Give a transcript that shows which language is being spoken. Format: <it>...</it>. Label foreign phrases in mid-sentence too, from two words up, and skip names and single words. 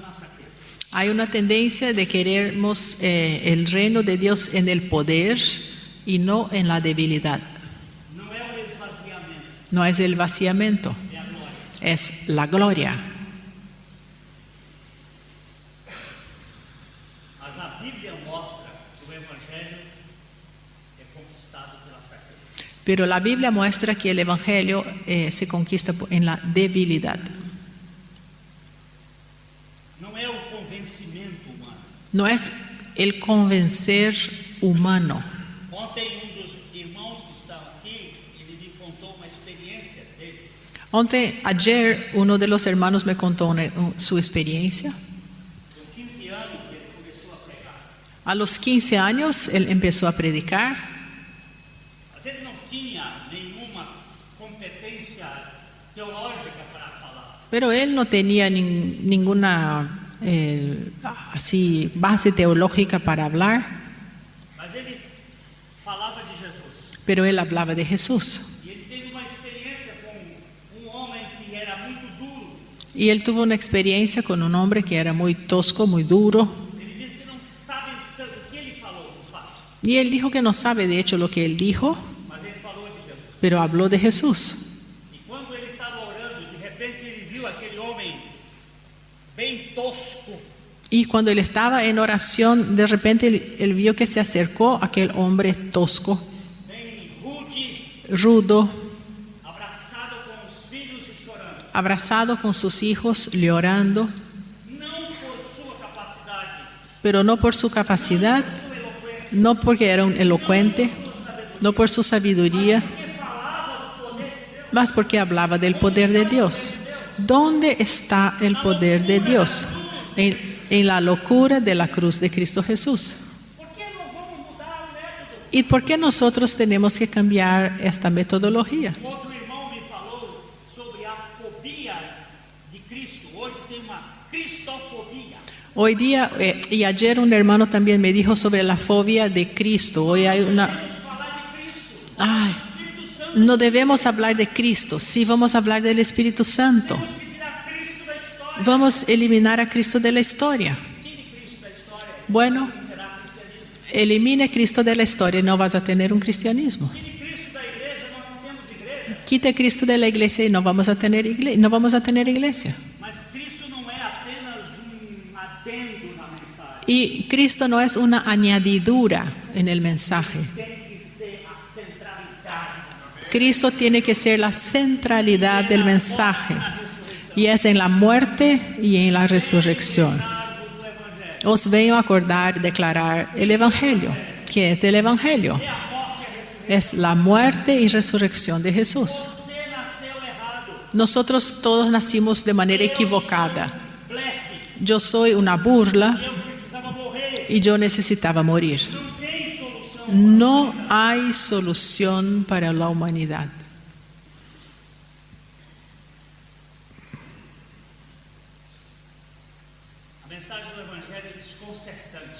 <es>Hay una tendencia de querermos el reino de Dios en el poder y no en la debilidad.</es> <pt>Não é o esvaziamento,</pt> <es>No es el vaciamiento,</es> <pt>é a glória.</pt> <es>es la gloria.</es> <pt>Mas a Bíblia mostra que o Evangelho é conquistado pela fraqueza.</pt> <es>Pero la Biblia muestra que el Evangelio se conquista en la debilidad.</es> <pt>Não é o convencimento humano.</pt> <es>No es el convencer humano.</es> <pt>Ontem dos irmãos que estão aqui, ele me contou uma experiência dele.</pt> <es>Ayer uno de los hermanos me contó su experiencia.</es> <pt>Com 15 anos que ele começou a pregar.</pt> <es>A los 15 años él empezó a predicar,</es> <pt>Mas ele não tinha nenhuma competência teológica para falar.</pt> <es>pero él no tenía ninguna así base teológica para hablar,</es> <pt>Mas ele falava de Jesus.</pt> <es>pero él hablaba de Jesús.</es> <pt>E ele teve uma experiência com homem que era muito duro.</pt> <es>Y él tuvo una experiencia con un hombre que era muy tosco, muy duro.</es> <pt>Ele disse que não sabe o que ele falou, de fato.</pt> <es>Y él dijo que no sabe de hecho lo que él dijo,</es> <pt>Mas ele falou de Jesus.</pt> <es>pero habló de Jesús.</es> <pt>E quando ele estava orando, de repente ele viu aquele homem bem tosco.</pt> <es>Y cuando él estaba en oración, de repente él vio que se acercó aquel hombre tosco,</es> <pt>Bem rude,</pt> <es>rudo,</es> <pt>abraçado com os filhos e chorando.</pt> <es>abrazado con sus hijos, llorando,</es> <pt>Não por sua capacidade,</pt> <es>pero no por su capacidad,</es> <pt>sua eloquência,</pt> <es>no porque era un elocuente, no por su sabiduría,</es> <pt>porque falava do poder de Deus.</pt> <es>más porque hablaba del poder de Dios. ¿Dónde está el poder de Dios? En la locura de la cruz de Cristo Jesús.</es> <pt>Por que não vamos mudar o método?</pt> <es>¿Y por qué nosotros tenemos que cambiar esta metodología?</es> <pt>Outro irmão me falou sobre a fobia de Cristo. Hoje tem uma cristofobia.</pt> <es>Hoy día, y ayer un hermano también me dijo sobre la fobia de Cristo. Hoy hay una...</es> <pt>Vamos falar de Cristo. Ay, Espírito Santo.</pt> <es>no debemos hablar de Cristo, sí vamos a hablar del Espíritu Santo.</es> <pt>Temos que tirar Cristo da história.</pt> <es>Vamos a eliminar a Cristo de la historia.</es> <pt>Tire Cristo da história.</pt> <es>Bueno,</es> <pt>Não terá cristianismo.</pt> <es>elimine a Cristo de la historia y no vas a tener un cristianismo.</es> <pt>Tire Cristo da igreja, nós não temos igreja.</pt> <es>Quite a Cristo de la iglesia y no vamos a tener iglesia.</es> <pt>Mas Cristo não é apenas adendo na mensagem.</pt> <es>Y Cristo no es una añadidura en el mensaje.</es> <pt>Tem que ser a centralidade.</pt> <es>Cristo tiene que ser la centralidad del mensaje. Y es en la muerte y en la resurrección.</es> <pt>Do Evangelho.</pt> <es>Os vengo a acordar, declarar el Evangelio. ¿Qué es el Evangelio?</es> <pt>É a morte e a ressurreição.</pt> <es>Es la muerte y resurrección de Jesús.</es> <pt>Você nasceu errado.</pt> <es>Nosotros todos nacimos de manera equivocada.</es> <pt>Blefe.</pt> <es>Yo soy una burla</es> <pt>Eu precisava morrer.</pt> <es>y yo necesitaba morir.</es> <pt>Não tem solução.</pt> <es>No hay solución para la humanidad.</es> <pt>A mensagem do Evangelho é desconcertante.</pt>